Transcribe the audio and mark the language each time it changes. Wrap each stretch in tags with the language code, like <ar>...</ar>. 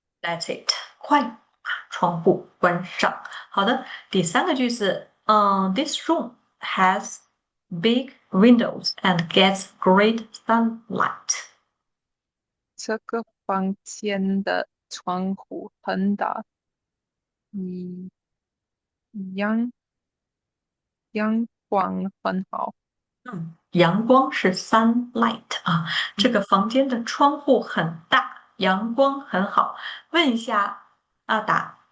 <en>That's it，</en> <zh>快把窗户关上。好的，第三个句子，</zh> <en>This room has big windows and gets great sunlight。</en> <zh>这个房间的窗户很大，嗯，阳阳光很好。阳光是 sunlight 啊，这嗯，个房间的窗户很大，阳光很好。问一下阿达，</zh>